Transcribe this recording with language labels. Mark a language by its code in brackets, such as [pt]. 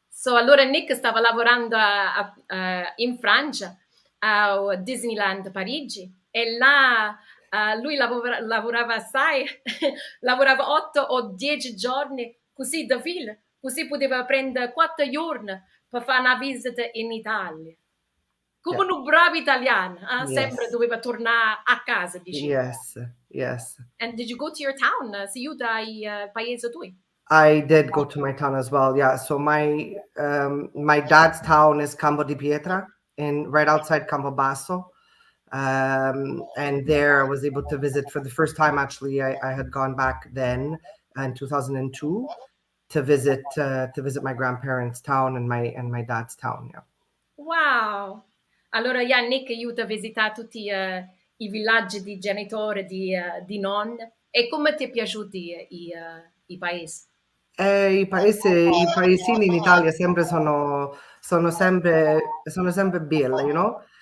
[it] So, allora Nick stava lavorando in Francia, a Disneyland Parigi, e là lui lavorava assai, lavorava 8 o 10 giorni così da fila, così poteva prendere 4 giorni per fare una visita in Italia. Come un bravo italiano, sempre doveva tornare a casa, diceva. [en] Yes. And did you go to your town? [it] Sei dai paese tui? [en] I did go to my town as well. Yeah. So my dad's town is Campo di Pietra, right outside Campobasso. And there I was able to visit for the first time. Actually, I had gone back then in 2002 to visit my grandparents' town and my dad's town. Yeah. Wow! [it] Allora, Nick aiuta a visitare tutti i villaggi di genitori, di nonne. E come ti è piaciuti i paesi? I paesini in Italia sempre sono sempre belli, [en] you know?